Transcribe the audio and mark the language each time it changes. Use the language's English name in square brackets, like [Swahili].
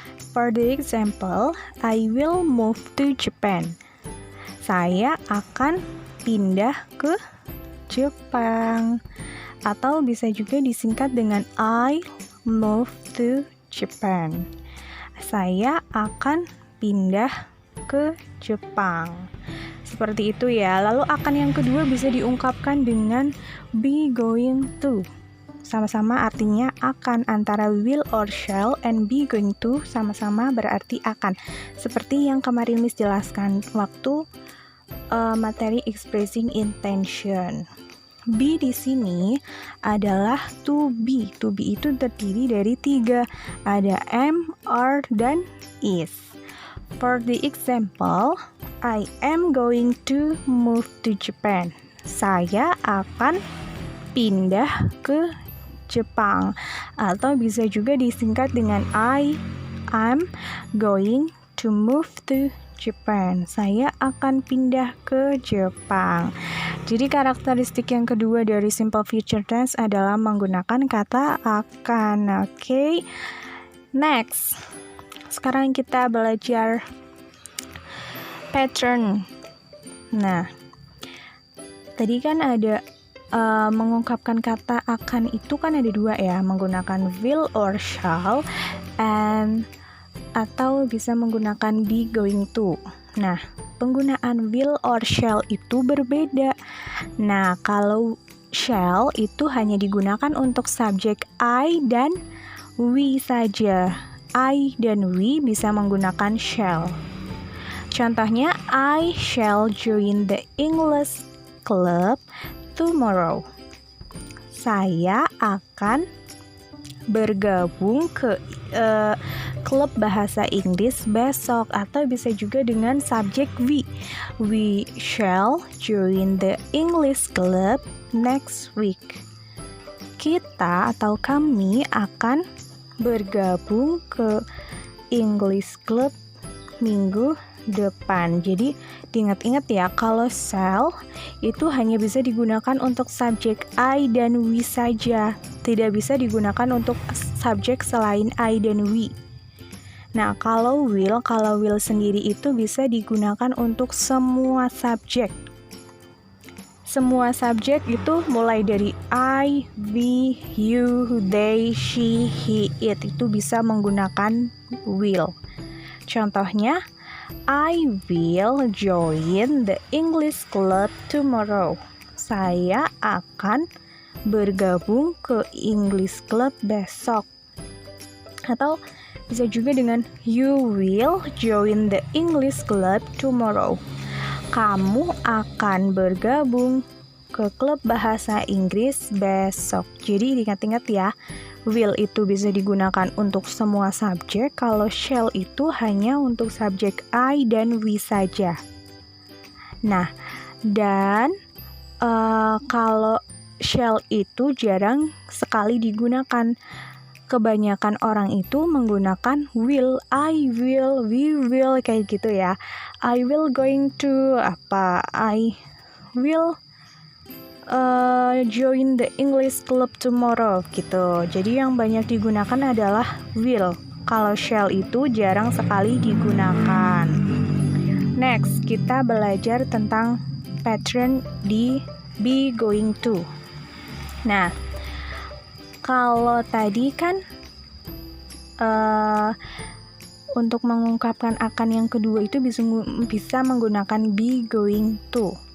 [English] For the example, I will move to Japan. [Indonesian] Saya akan pindah ke Jepang. Atau bisa juga disingkat dengan [English] I move to Japan. [Indonesian] Saya akan pindah ke Jepang. Seperti itu ya. Lalu akan yang kedua bisa diungkapkan dengan be going to. Sama-sama artinya akan, antara will or shall and be going to sama-sama berarti akan. Seperti yang kemarin Miss jelaskan waktu materi expressing intention. Be di sini adalah to be. To be itu terdiri dari 3. Ada am, are, dan is. [English] For the example, I am going to move to Japan. [Indonesian] Saya akan pindah ke Jepang. Atau bisa juga disingkat dengan [English] I am going to move to Japan. [Indonesian] Saya akan pindah ke Jepang. Jadi karakteristik yang kedua dari simple future tense adalah menggunakan kata akan. Oke. Next. Sekarang kita belajar pattern. Nah, tadi kan ada mengungkapkan kata akan itu kan ada dua ya, menggunakan will or shall, atau bisa menggunakan be going to. Nah, penggunaan will or shall itu berbeda. Nah, kalau shall itu hanya digunakan untuk subjek I dan we saja. I dan we bisa menggunakan shall. [English] Contohnya, I shall join the English club tomorrow. [Indonesian] Saya akan bergabung ke klub bahasa Inggris besok, atau bisa juga dengan subjek we. [English] We shall join the English club next week. [Indonesian] Kita atau kami akan bergabung ke English club minggu depan. Jadi diingat-ingat ya, kalau shall itu hanya bisa digunakan untuk subjek I dan we saja, tidak bisa digunakan untuk subjek selain I dan we. Nah, kalau will sendiri itu bisa digunakan untuk semua subjek. Semua subjek itu mulai dari I, we, you, they, she, he, it itu bisa menggunakan will. [English] Contohnya, I will join the English club tomorrow. [Indonesian] Saya akan bergabung ke English club besok. Atau bisa juga dengan [English] you will join the English club tomorrow. [Indonesian] Kamu akan bergabung ke klub bahasa Inggris besok. Jadi ingat-ingat ya, will itu bisa digunakan untuk semua subjek, kalau shall itu hanya untuk subjek I dan we saja. Nah, dan kalau shall itu jarang sekali digunakan. Kebanyakan orang itu menggunakan will, [English] I will, we will, [Indonesian] kayak gitu ya. [English] I will going to I will join the English club tomorrow gitu. [Indonesian] Jadi yang banyak digunakan adalah will. Kalau shall itu jarang sekali digunakan. Next, kita belajar tentang pattern di be going to. Nah, kalau tadi kan untuk mengungkapkan akan yang kedua itu bisa menggunakan be going to.